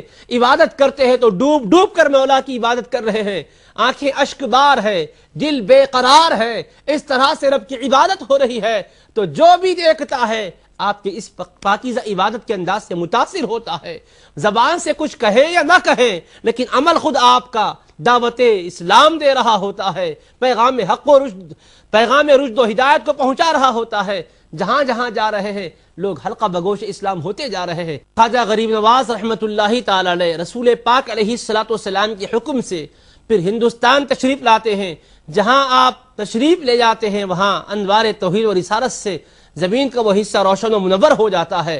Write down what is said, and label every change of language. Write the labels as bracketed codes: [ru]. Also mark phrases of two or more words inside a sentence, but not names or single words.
[ur] عبادت کرتے ہیں تو ڈوب ڈوب کر مولا کی عبادت کر رہے ہیں، آنکھیں اشک بار ہے، دل بے قرار ہے، اس طرح سے رب کی عبادت ہو رہی ہے تو جو بھی دیکھتا ہے آپ کے اس پاکیزہ عبادت کے انداز سے متاثر ہوتا ہے۔ زبان سے کچھ کہیں یا نہ کہیں لیکن عمل خود آپ کا دعوت اسلام دے رہا ہوتا ہے، پیغام حق و رشد، پیغام رشد و ہدایت کو پہنچا رہا ہوتا ہے۔ جہاں جہاں جا رہے ہیں لوگ حلقہ بگوش اسلام ہوتے جا رہے ہیں۔ خواجہ غریب نواز [ar] رحمۃ اللہ تعالی علیہ [ur] رسول پاک [ar] علیہ السلام [ur] کے حکم سے پھر ہندوستان تشریف لاتے ہیں۔ جہاں آپ تشریف لے جاتے ہیں وہاں انوار توحید و رسالت سے زمین کا وہ حصہ روشن و منور ہو جاتا ہے۔